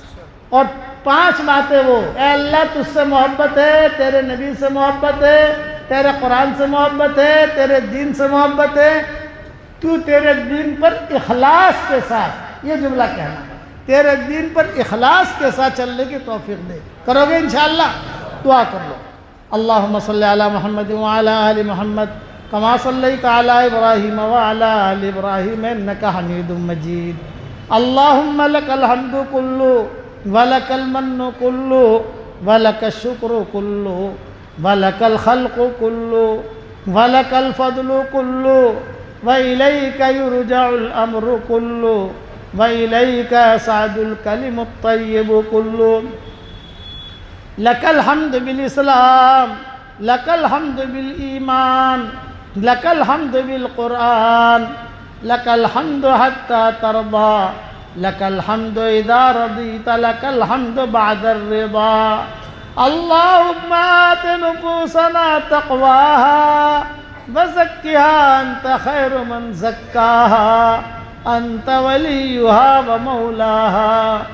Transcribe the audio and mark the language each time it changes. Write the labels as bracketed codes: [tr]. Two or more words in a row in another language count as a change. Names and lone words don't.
[ur] اور 5 باتیں وہ، اے اللہ تجھ سے محبت ہے، تیرے نبی سے محبت ہے، تیرے قرآن سے محبت ہے، تیرے دین سے محبت ہے، تو تیرے دین پر اخلاص کے ساتھ، یہ جملہ کہنا ہے، تیرے دین پر اخلاص کے ساتھ چلنے کی توفیق دے. کرو گے انشاءاللہ؟ دعا کر لو. [ar] اللہم صلی علی محمد وعلی آل محمد کما صلیت علی ابراہیم وعلی آل ابراہیم انک حمید مجید. اللہم لک الحمد کلو ولک المن کلو ولک الشکر کلو ولک الخلق کلو ولک الفضل کلو وإلیک یرجع الامر کلو وإلیک یصعد الکلم الطیب کلو. لک الحمد بالاسلام، لک الحمد بالایمان، لک الحمد بالقرآن، لک الحمد حتی ترضا، لک الحمد اذا رضیت، لک الحمد بعد الرضا. اللہم آت نفوسنا تقواها وزکها انت خیر من زکاها انت ولیها ومولاها.